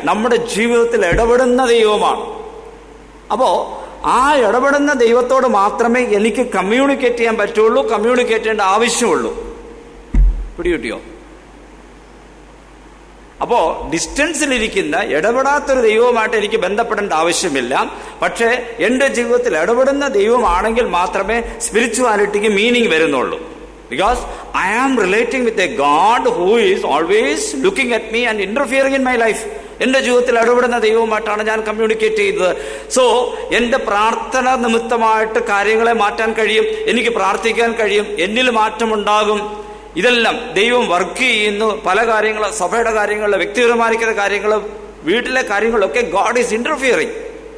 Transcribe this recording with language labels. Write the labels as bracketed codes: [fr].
[ml] നമ്മുടെ ജീവിതത്തിൽ ഇടപെടുന്ന ദൈവമാണ്. അപ്പോ ആ ഇടപെടുന്ന ദൈവത്തോട് മാത്രമേ എനിക്ക് കമ്മ്യൂണിക്കേറ്റ് ചെയ്യാൻ പറ്റുള്ളൂ, കമ്മ്യൂണിക്കേറ്റ് ചെയ്യേണ്ട ആവശ്യമുള്ളൂ. പിടികിട്ടിയോ? അപ്പോ ഡിസ്റ്റൻസിലിരിക്കുന്ന ഇടപെടാത്തൊരു ദൈവവുമായിട്ട് എനിക്ക് ബന്ധപ്പെടേണ്ട ആവശ്യമില്ല. പക്ഷേ എന്റെ ജീവിതത്തിൽ ഇടപെടുന്ന ദൈവമാണെങ്കിൽ മാത്രമേ സ്പിരിച്വാലിറ്റിക്ക് മീനിങ് വരുന്നുള്ളൂ. [en] Because I am relating with a God who is always looking at me and interfering in my life. [ml] എന്റെ ജീവിതത്തിൽ ഇടപെടുന്ന ദൈവവുമായിട്ടാണ് ഞാൻ കമ്മ്യൂണിക്കേറ്റ് ചെയ്തത്. സോ എന്റെ പ്രാർത്ഥന നിമിത്തമായിട്ട് കാര്യങ്ങളെ മാറ്റാൻ കഴിയും, എനിക്ക് പ്രാർത്ഥിക്കാൻ കഴിയും, എന്നിൽ മാറ്റമുണ്ടാകും. ഇതെല്ലാം ദൈവം വർക്ക് ചെയ്യുന്നു. പല കാര്യങ്ങൾ, സഭയുടെ കാര്യങ്ങൾ, വ്യക്തിപരമായിരിക്കുന്ന കാര്യങ്ങൾ, വീട്ടിലെ കാര്യങ്ങളൊക്കെ [en] God is interfering.